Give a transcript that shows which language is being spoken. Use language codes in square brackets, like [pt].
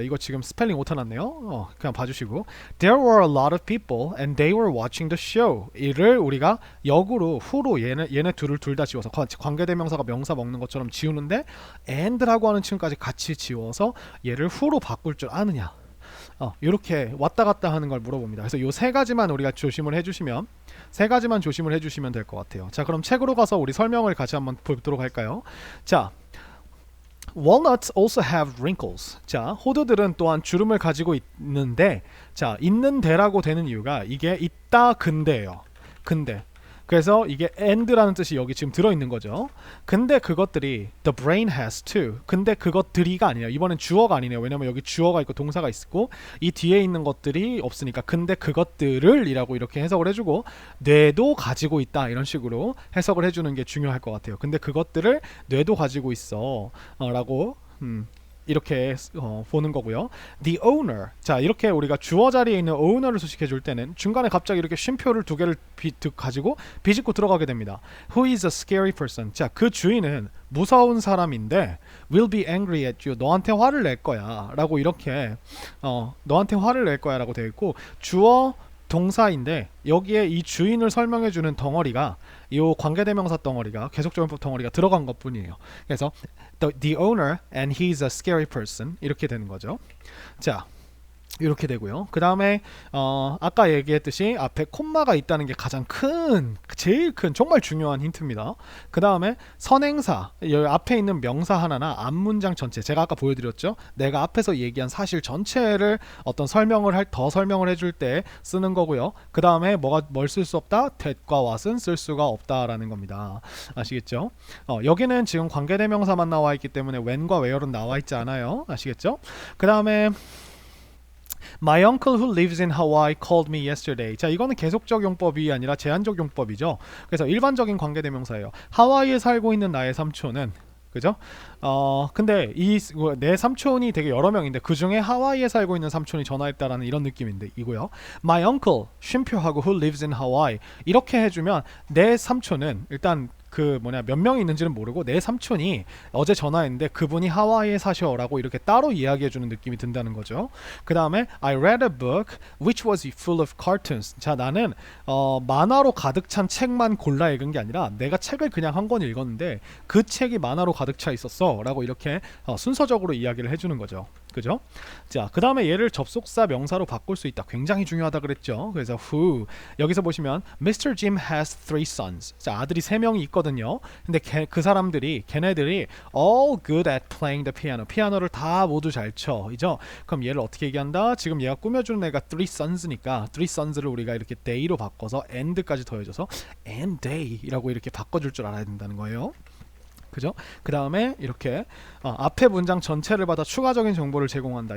[ko] 이거 지금 스펠링 오타 났네요. 그냥 봐주시고 [en] there were a lot of people and they were watching the show [ko] 이를 우리가 역으로 who로 얘네 둘을 둘 다 지워서 관계대명사가 명사 먹는 것처럼 지우는데 and라고 하는 친구까지 같이 지워서 얘를 who로 바꿀 줄 아느냐 이렇게 왔다 갔다 하는 걸 물어봅니다. 그래서 요 세 가지만 우리가 조심을 해주시면 될 것 같아요. 자, 그럼 책으로 가서 우리 설명을 같이 한번 보도록 할까요? [en] 자, Walnuts also have wrinkles. [ko] 자, 호두들은 또한 주름을 가지고 있는데, 자, 있는데라고 되는 이유가 이게 있다 근데예요. 근데. 그래서 이게 and라는 뜻이 여기 지금 들어있는 거죠. 근데 그것들이 [en] the brain has too. [ko] 근데 그것들이가 아니에요. 이번엔 주어가 아니네요. 왜냐면 여기 주어가 있고 동사가 있고 이 뒤에 있는 것들이 없으니까 근데 그것들을 이라고 이렇게 해석을 해주고 뇌도 가지고 있다 이런 식으로 해석을 해주는 게 중요할 것 같아요. 근데 그것들을 뇌도 가지고 있어 라고 이렇게 보는 거고요. [en] The owner. [ko] 자, 이렇게 우리가 주어 자리에 있는 owner를 수식해 줄 때는 중간에 갑자기 이렇게 쉼표를 두 개를 가지고 비집고 들어가게 됩니다. [en] Who is a scary person? [ko] 자, 그 주인은 무서운 사람인데 [en] will be angry at you. [ko] 너한테 화를 낼 거야. 라고 이렇게 너한테 화를 낼 거야 라고 되어 있고 주어 동사인데 여기에 이 주인을 설명해주는 덩어리가 이 관계대명사 덩어리가 계속적용법 덩어리가 들어간 것뿐이에요. [en] 그래서 the owner and he's a scary person [ko] 이렇게 되는 거죠. 자, 이렇게 되고요. 그 다음에 아까 얘기했듯이 앞에 콤마가 있다는 게 가장 제일 큰 정말 중요한 힌트입니다. 그 다음에 선행사 여기 앞에 있는 명사 하나나 앞문장 전체 제가 아까 보여드렸죠. 내가 앞에서 얘기한 사실 전체를 어떤 더 설명을 해줄 때 쓰는 거고요. 그 다음에 뭘 쓸 수 없다? that과 what은 쓸 수가 없다라는 겁니다. 아시겠죠? 여기는 지금 관계대명사만 나와 있기 때문에 when과 where는 나와 있지 않아요. 아시겠죠? 그 다음에 [en] My uncle who lives in Hawaii called me yesterday. [ko] 자, 이거는 계속적 용법이 아니라 제한적 용법이죠. 그래서 일반적인 관계대명사예요. 하와이에 살고 있는 나의 삼촌은 그죠? 근데 내 삼촌이 되게 여러 명인데 그 중에 하와이에 살고 있는 삼촌이 전화했다라는 이런 느낌인데 이고요. My uncle 쉼표하고 [en] who lives in Hawaii [ko] 이렇게 해주면 내 삼촌은 일단 몇 명이 있는지는 모르고 내 삼촌이 어제 전화했는데 그분이 하와이에 사셔라고 이렇게 따로 이야기해주는 느낌이 든다는 거죠. 그 다음에 [en] I read a book which was full of cartoons. [ko] 자, 나는 만화로 가득 찬 책만 골라 읽은 게 아니라 내가 책을 그냥 한 권 읽었는데 그 책이 만화로 가득 차 있었어 라고 이렇게 순서적으로 이야기를 해주는 거죠. 그죠? 자, 그 다음에 얘를 접속사 명사로 바꿀 수 있다. 굉장히 중요하다 그랬죠. 그래서 who 여기서 보시면 Mr. [en] Jim has three sons. [ko] 자, 아들이 3명이 있거든요. 근데 그 사람들이 걔네들이 [en] all good at playing the piano. [ko] 피아노를 다 모두 잘 쳐. 이죠? 그럼 얘를 어떻게 얘기한다? 지금 얘가 꾸며주는 애가 three sons니까 three sons를 우리가 이렇게 they로 바꿔서 and까지 더해줘서 and they라고 이렇게 바꿔줄 줄 알아야 된다는 거예요. 그죠? 그 다음에 이렇게 앞에 문장 전체를 받아 추가적인 정보를 제공한다.